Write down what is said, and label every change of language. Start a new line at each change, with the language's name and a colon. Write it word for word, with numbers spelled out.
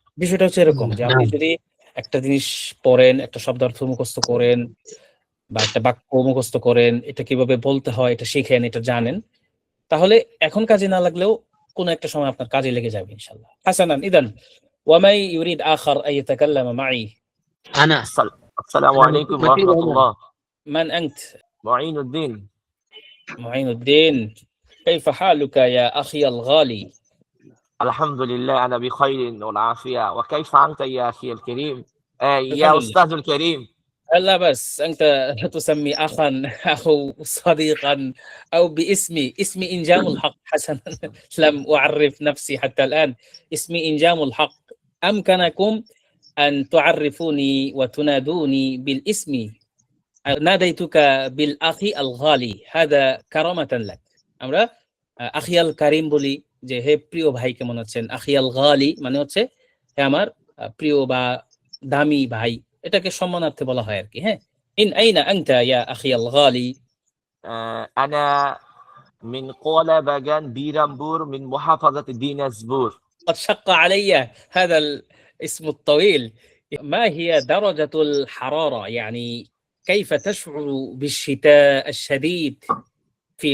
Bangla: বিষয়টা হচ্ছে এরকম যে আপনি যদি একটা জিনিস পড়েন, একটা শব্দার্থ মুখস্থ করেন বা একটা বাক্য মুখস্থ করেন, এটা কিভাবে বলতে হয় এটা শিখেন, এটা জানেন, তাহলে এখন কাজে না লাগলেও কোনো একটা সময় আপনার কাজে লেগে যাবে ইনশাল্লাহ।
Arabic: হাসানান ইদান ওয়ামাই ইউরিদ আখার আই ইয়াতাকাল্লামা মাই। أنا السل- السلام عليكم ورحمة الله. من أنت؟ معين الدين. معين الدين. كيف حالك يا أخي الغالي؟ الحمد لله أنا بخير والعافية. وكيف أنت يا أخي الكريم؟ آه، الحمد يا لله. أستاذ الكريم. لا بس أنت لا تسمي أخا أو صديقا أو باسمي. اسمي إنجام الحق. حسنا لم أعرف نفسي حتى الآن. اسمي إنجام الحق. أمكنكم أن تعرفوني وتنادوني بالاسم. ناديتك بالأخي الغالي، هذا كرامة لك.
Bangla: আমরা আহ, আখিয়াল কারিম বলি যে হে প্রিয় ভাই কেমন আছেন। আখিয়াল গালি মানে হচ্ছে হে আমার আহ, প্রিয় বা দামি ভাই, এটাকে সম্মানার্থে বলা হয় আর কি।
Arabic: হ্যাঁ। ইন আইনা আংতা ইয়া আখিয়াল গালি? آه، أنا من قولا باجان بيرامبور من محافظة دينازبور. قد شق علي هذا الاسم الطويل. ما هي درجة الحرارة؟ يعني كيف تشعر بالشتاء الشديد في